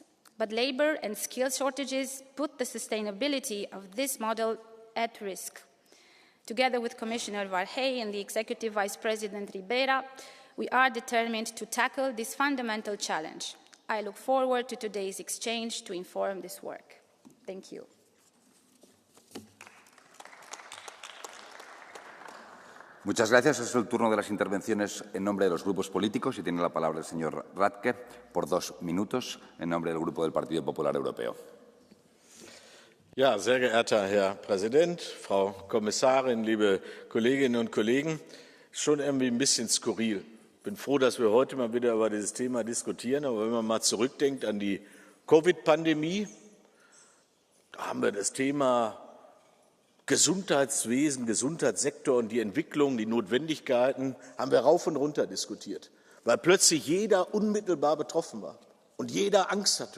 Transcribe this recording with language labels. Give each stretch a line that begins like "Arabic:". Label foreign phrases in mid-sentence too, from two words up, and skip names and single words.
English: But labour and skill shortages put the sustainability of this model at risk. Together with Commissioner Varhey and the Executive Vice President Ribeira, we are determined to tackle this fundamental challenge. I look forward to today's exchange to inform this work. Thank you.
Spanish: Muchas gracias. Es el turno de las intervenciones en nombre de los grupos políticos y tiene la palabra el señor Radke por 2 minutos en nombre del Grupo del Partido Popular Europeo.
German: Ja, sehr geehrter Herr Präsident, Frau Kommissarin, liebe Kolleginnen und Kollegen, schon irgendwie ein bisschen skurril. Ich bin froh, dass wir heute mal wieder über dieses Thema diskutieren, aber wenn man mal zurückdenkt an die Covid-Pandemie, da haben wir das Thema Gesundheitswesen, Gesundheitssektor und die Entwicklung, die Notwendigkeiten, haben wir rauf und runter diskutiert, weil plötzlich jeder unmittelbar betroffen war und jeder Angst hatte.